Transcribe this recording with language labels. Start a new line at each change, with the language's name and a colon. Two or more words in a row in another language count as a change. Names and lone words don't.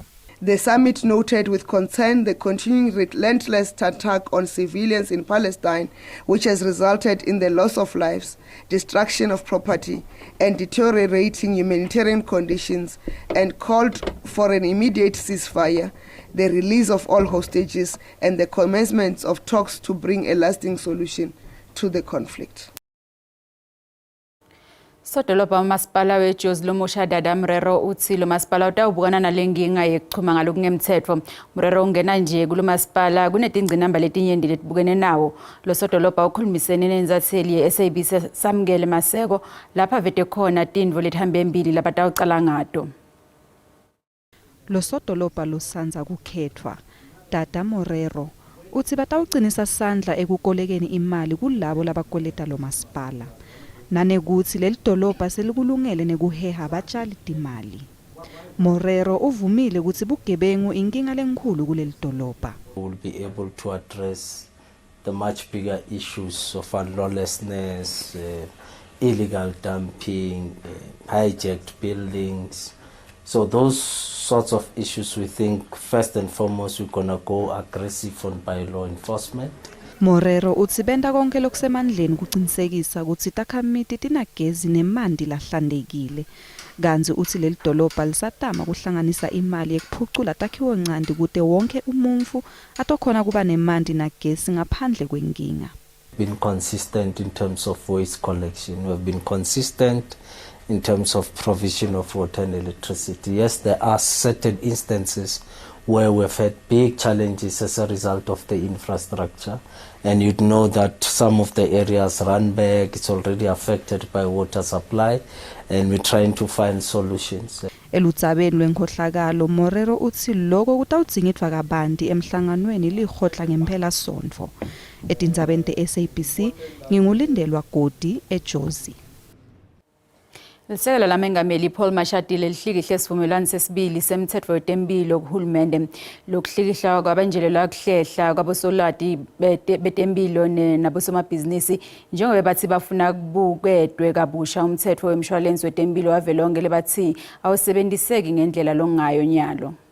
English: The summit noted with concern the continuing relentless attack on civilians in Palestine, which has resulted in the loss of lives, destruction of property, and deteriorating humanitarian conditions, and called for an immediate ceasefire, the release of all hostages, and the commencement of talks to bring a lasting solution to the conflict.
Swati: Sodolopha umasipala weJozi Lomusha Dada Mrero uthi lo masipala utawubukana nalenkinga yekuchuma ngalokungemthetho. Mrero ungena nje kulo masipala kunetingcinamba letinyenti letibukene nawo. Lo sodolopha ukhulumisene nenzatheli yeSABC Samkele Maseko lapha vete khona tindvo lethambe embili labatawucala ngato. Lo sodolopha lusanza kukhethwa. Dada Mrero uthi batawucinisa sandla ekukolekeni imali kulabo labakoleta lo masipala. Nanekuthi leli dolobha selikulungele nekuheha abatshali timali. Morero uvumile ukuthi bugebengu inkinga lenkhulu kuleli dolobha.
English: We will be able to address the much bigger issues of lawlessness, illegal dumping, hijacked buildings. So those sorts of issues we think first and foremost we're going to go aggressive on by law enforcement.
Swati: Morero uthi benda konke lokusemandleni kuqinisekisa ukuthi takhamiti tinagezi nemanti lahlandekile. Kanzi uthi leli dolobha lisatama kuhlanganisa imali ekuphucula takhiwo ncandi kude wonke umuntu atokhona kuba nemanti nagesi ngaphandle kwenkinga.
English: Been consistent in terms of waste collection. We have been consistent in terms of provision of water and electricity. Yes, there are certain instances where we've had big challenges as a result of the infrastructure. And you'd know that some of the areas run back, it's already affected by water supply, and we're trying to find solutions.
Swati: Elutsabeni lwenkhohlakalo Morero uthi lokho kutawudzingidwa kabanti emhlanganweni likhotla ngempela sondvo. Etindzabeni teSABC ngingulindelwa Godi eJozi. Lisekela lamengameli Paul Mashatile lihlikihle isivumelwano sesibili semthetho wetempilo kuhulumende lokuhlikihla kwabanjelelwa kuhlehla kwabosolati betempilo nabosomabhizinisi njengoba bathi bafuna kubukedwe kabusha umthetho wemshwalensi wetempilo wavelonke lebathi awusebenziseki ngendlela longayo nyalo.